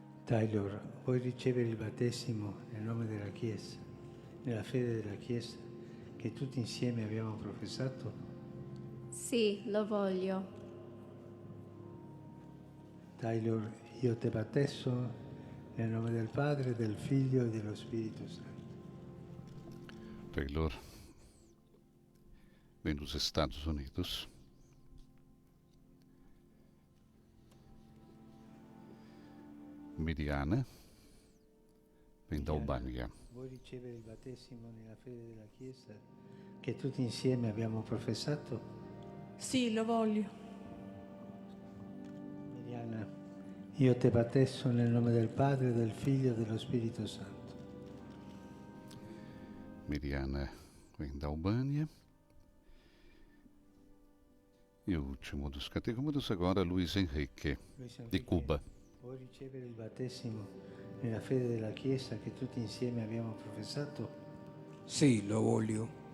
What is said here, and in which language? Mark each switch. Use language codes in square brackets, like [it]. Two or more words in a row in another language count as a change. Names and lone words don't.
[it] Taylor, vuoi ricevere il battesimo nel nome della Chiesa, nella fede della Chiesa che tutti insieme abbiamo professato? Sì, lo voglio. Taylor, io te battesso nel nome del Padre, del Figlio e dello Spirito Santo. [pt] Taylor vem dos Estados Unidos. Miriana vem da Albânia. [it] Vuoi ricevere il battesimo nella fede della Chiesa che tutti insieme abbiamo professato? Sì, lo voglio. Miriana, io te battesso nel nome del Padre, del Figlio e dello Spirito Santo. [pt] Miriana vem da Albânia. E o último dos catecúmenos agora, Luiz Henrique, de Cuba. [it] Vuoi ricevere il battesimo nella fede della Chiesa che tutti insieme abbiamo professato? Sì, lo voglio.